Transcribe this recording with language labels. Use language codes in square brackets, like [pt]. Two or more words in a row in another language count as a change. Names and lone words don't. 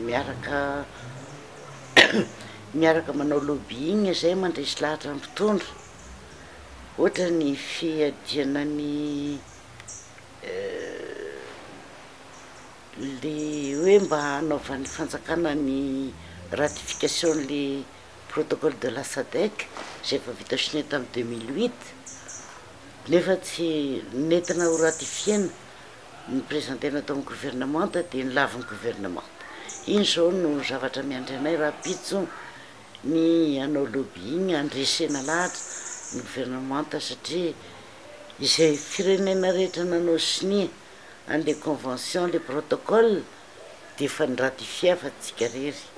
[mg] miaraka manao lobbying zay mandresy lahatra ny mpitondra ohatra ny fiadiana ny le hoe mba hanaovan'ny fanjakana ny ratification le [fr] protocole de la SADC [mg] zay efa vita signé tamin'ny 2008 nefa tsy nentina ho ratifiena ny présidentena tao amin'ny gouvernement de nilavin'ny gouvernement. Iny zao no zavatra miandry anay raha pitso ny anao lobbying andresena lahatra ny gouvernement satria izay firenena rehetra nanao signé an'le convention le protocole de efa niratifia fa tsika rery.